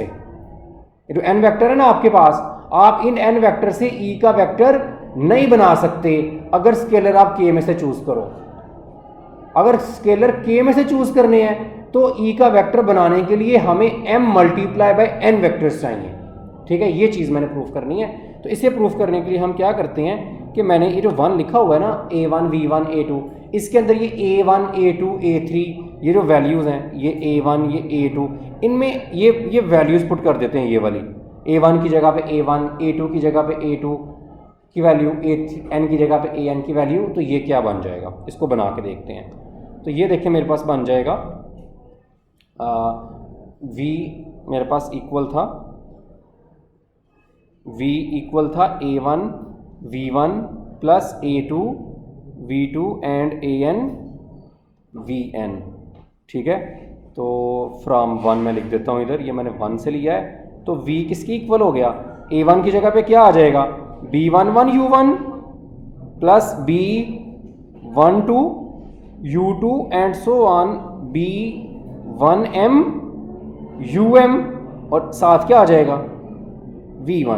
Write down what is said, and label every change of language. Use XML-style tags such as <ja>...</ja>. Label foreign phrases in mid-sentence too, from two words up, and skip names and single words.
<hi>ये जो एन वेक्टर है ना आपके पास, आप इन एन वेक्टर से ई का वेक्टर नहीं बना सकते अगर स्केलर आप के में से चूज करो। अगर स्केलर के में से चूज करने हैं तो ई का वेक्टर बनाने के लिए हमें m</hi> <en>multiply by</en> <hi>एन वेक्टर्स चाहिए। ठीक है, ये चीज़ मैंने प्रूफ करनी है। तो इसे प्रूफ करने के लिए हम क्या करते हैं कि मैंने ये जो 1 लिखा हुआ है ना, a1 v1 a2, इसके अंदर ये a1 a2 a3 ये जो वैल्यूज़ हैं, ये a1 ये a2, इनमें ये वैल्यूज़ पुट कर देते हैं। ये वाली a1 की जगह पे a1, a2 की जगह पे a2 की वैल्यू, n की जगह पे an की वैल्यू। तो ये क्या बन जाएगा, इसको बना के देखते हैं। तो ये देखिए मेरे पास बन जाएगा v मेरे पास इक्वल था, v इक्वल था a1 v1 प्लस a2 v2 एंड an vn। ठीक है, तो फ्रॉम 1 मैं लिख देता हूँ इधर, ये मैंने 1 से लिया है। तो v किसकी इक्वल हो गया, a1 की जगह पे क्या आ जाएगा, b11 u1 प्लस b12 u2</hi> <en>and so on</en> <hi>b1m um, और साथ क्या आ जाएगा v1।</hi>